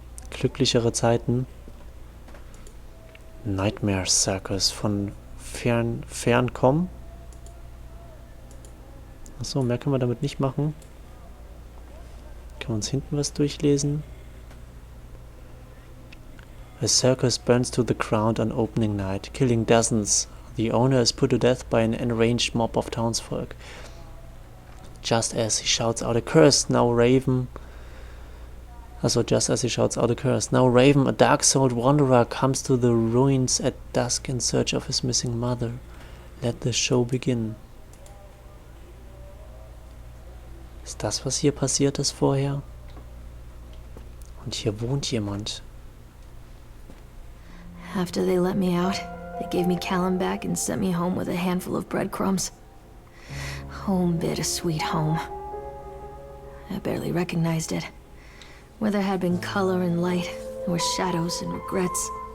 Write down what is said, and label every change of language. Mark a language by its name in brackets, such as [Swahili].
[German] Glücklichere Zeiten. Nightmare Circus von Ferncom. Achso, mehr können wir damit nicht machen. Können wir uns hinten was durchlesen? [English] A circus burns to the ground on opening night, killing dozens. The owner is put to death by an enraged mob of townsfolk. Just as he shouts out a curse, now Raven, a dark-souled wanderer, comes to the ruins at dusk in search of his missing mother. Let the show begin. [German] Ist das, was hier passiert ist vorher? Und hier wohnt jemand. [English] After they let me out, they gave me Callum back and sent me home with a handful of breadcrumbs. Home, bittersweet home. I barely recognized it. Where there had been color and light, there were shadows and regrets.